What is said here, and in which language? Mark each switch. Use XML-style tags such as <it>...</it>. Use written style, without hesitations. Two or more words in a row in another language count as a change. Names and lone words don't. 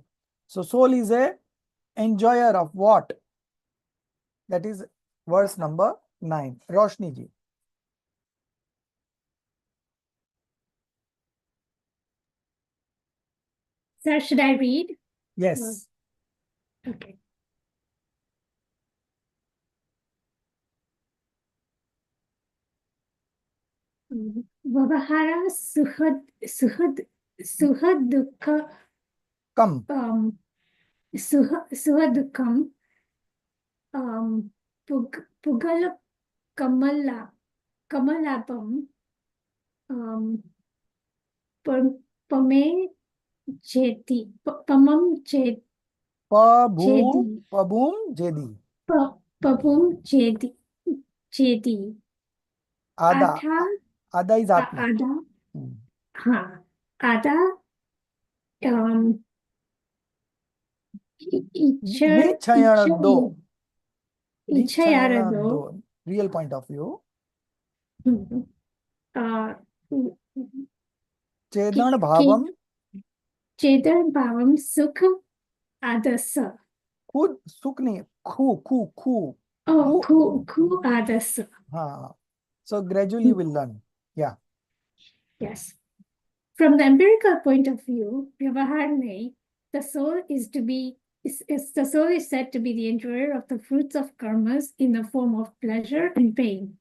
<en>So soul is a enjoyer of what? That is verse number 9. Roshni ji. Sir, should I read? Yes.</en> <pra>Okay. Vavahara suhad dukha</pra> <en>Come.</en> <pra>Suhadukam Pugala Kamalapam Pame Jeti Pamam Jeti Pabum Jedi. Pabum Jedi</pra> <en>Ada. Ada is Atma.</en> <pra>Ada. Ada Nichayarado. Nichayarado.</pra> <en>Real point of view.</en> <pra>Chedan bhavam. Chedan bhavam sukha adasa.</pra> <hi>Khud sukh nahi. Khu.</hi> <pra>Oh, khu adasa.</pra> <en>So gradually we'll learn. Yeah. Yes. From the empirical point of view, Vyavaharne, the soul is said to be the enjoyer of the fruits of karmas in the form of pleasure and pain.</en>